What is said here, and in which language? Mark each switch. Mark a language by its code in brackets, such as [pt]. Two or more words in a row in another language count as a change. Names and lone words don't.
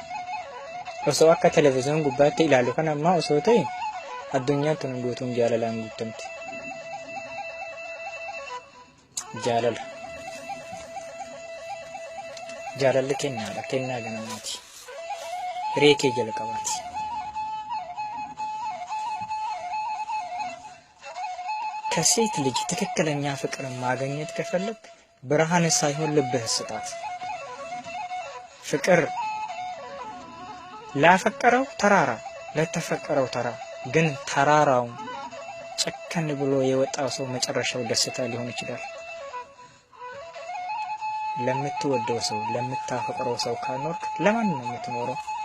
[om] Osoo akka televezyiina gubbaatti ilaallu kana ammaa osoo ta'e addunyaan tun guutuun jaalalaan guutamti. Jaalalli kennaadha. Kennaa ganamaati. Hiree kee jalqabaati. [am] ከሴት ልጅ ትክክለኛ ፍቅር ማግኘት ከፈለክ ብርሃን ሳይሆን ልብህ ስጣት። ፍቅር ላፈቀረው ተራራ ለተፈቀረው ተራ ግን ተራራው ጨከን ብሎ የወጣው ሰው መጨረሻው ደስታ ሊሆን ይችላል። ለምትወደው ሰው ለምታፈቅረው ሰው ካልኖርክ ለማን ነው የምትኖረው?